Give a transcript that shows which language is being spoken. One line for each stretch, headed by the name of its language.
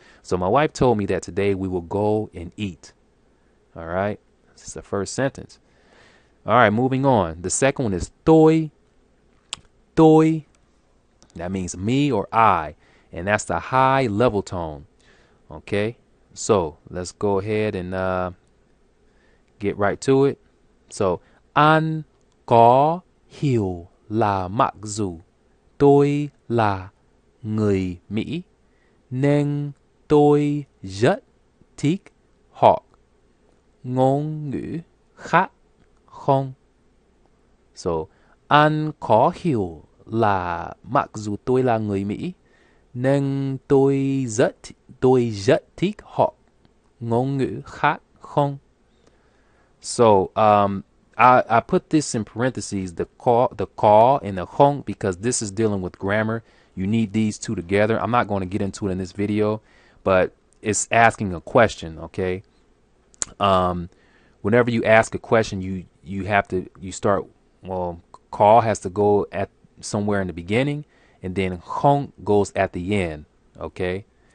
English: So my wife told me that today we will go and eat. All right, this is the first sentence. All right, moving on. The second one is tôi. Tôi. That means me or I, and that's the high level tone. Okay, so let's go ahead and get right to it.
Vietnamese: So, anh có hiểu là mặc dù tôi là người Mỹ, nên tôi rất thích học ngôn ngữ khác không? So, anh có hiểu là mặc dù tôi là người Mỹ, nên tôi rất thích học ngôn ngữ khác không?
English: So, I put this in parentheses, the call and the không, because this is dealing with grammar. You need these two together. I'm not going to get into it in this video, but it's asking a question, okay? Whenever you ask a question, you start, well, call has to go at somewhere in the beginning, and then không goes at the end, okay?